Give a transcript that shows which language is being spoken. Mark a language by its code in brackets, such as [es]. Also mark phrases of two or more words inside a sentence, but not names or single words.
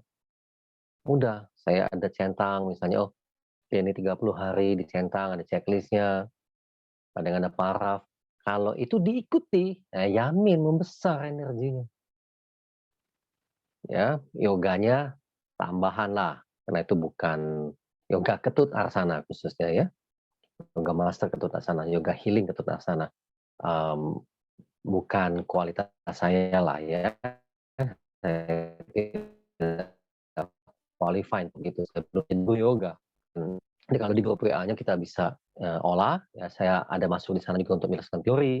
[id] Saya ada centang misalnya, oh ini 30 hari dicentang, ada checklistnya, kadang ada paraf. Kalau itu diikuti, yamin membesar energinya. Ya, yoganya tambahan lah, karena itu bukan yoga ketut arsana khususnya ya. [en] Yoga master [id] ketut arsana, [en] yoga healing [id] ketut arsana. Bukan kualitas saya lah ya. Saya tidak qualified begitu. Saya belum yoga. Jadi kalau di grup WA-nya kita bisa olah, ya saya ada masuk di sana juga untuk menjelaskan teori.